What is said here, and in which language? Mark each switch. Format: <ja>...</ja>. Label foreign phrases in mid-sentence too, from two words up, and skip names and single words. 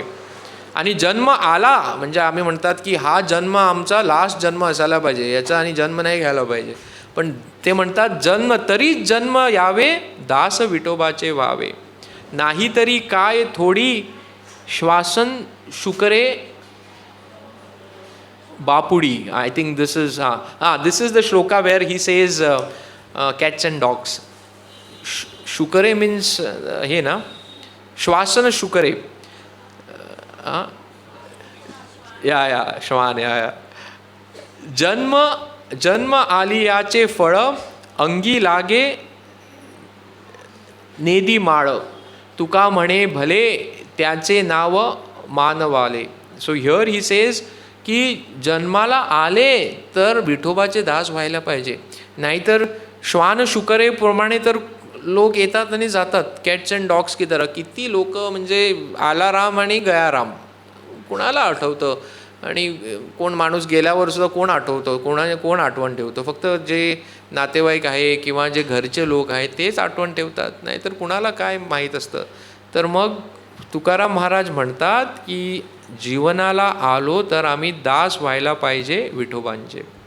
<mr>आणि जन्म आला म्हणजे आम्ही म्हणतात की हा जन्म आमचा लास्ट जन्म असायला पाहिजे, याचा आणि जन्म नाही घ्यायला पाहिजे. पण ते म्हणतात तरीच जन्म यावे दास विठोबाचे व्हावे. नाही तरी काय थोडी श्वासन शुकरे बापुडी.</mr> <en>I think this is this is the shloka where he says cats and dogs.</en> <mr>शुकरे मीन्स हे ना, श्वासन शुकरे. या श्वान या. जन्म आलियाचे फळ, अंगी लागे नेदी माळ. तुका म्हणे भले त्याचे नाव मानवाले.</mr> <en>so here he says</en> <mr>की जन्माला आले तर विठोबाचे दास व्हायला पाहिजे, नाहीतर श्वान शुकरेप्रमाणे तर लोक येतात आणि जातात,</mr> <en>cats and dogs</en> <hi>की तरह.</hi> <mr>किती लोक, म्हणजे आला राम आणि गया राम, कुणाला आठवतं? आणि कोण माणूस गेल्यावर सुद्धा कोण आठवतं? कोण आठवण ठेवतं? फक्त जे नातेवाईक आहे किंवा जे घरचे लोक आहेत तेच आठवण ठेवतात, नाहीतर कुणाला काय माहीत असतं. तर मग तुकाराम महाराज म्हणतात की जीवनाला आलो तर आम्ही दास व्हायला पाहिजे विठोबांचे.</mr>